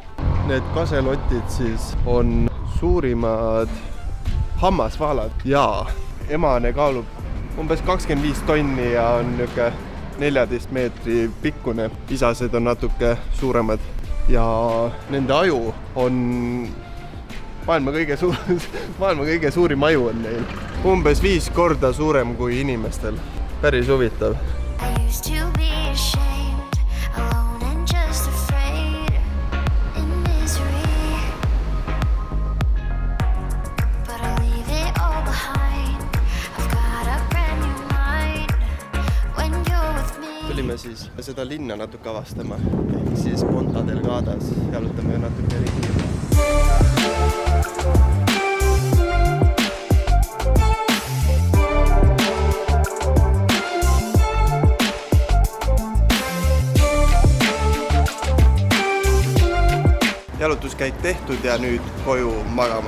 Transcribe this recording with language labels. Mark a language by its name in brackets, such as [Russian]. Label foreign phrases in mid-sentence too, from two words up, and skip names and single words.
[Estonian] Need kaselotid siis on suurimad hammasvaalad ja emane kaalub umbes 25 tonni ja on niuke 14 meetri pikkune. Isased on natuke suuremad ja nende aju on maailma kõige suurim aju on neil. Umbes 5 korda suurem kui inimestel. Päris huvitav. [English] I used to be ashamed, alone and just afraid, in misery. But I'll leave it all behind. I've got a brand new mind when you're with me. [Estonian] Tulime siis seda linna natuke avastama. Ehk siis Ponta Delgadas. Jalutame natuke ringi. Jalutuskäik tehtud ja nüüd koju magama.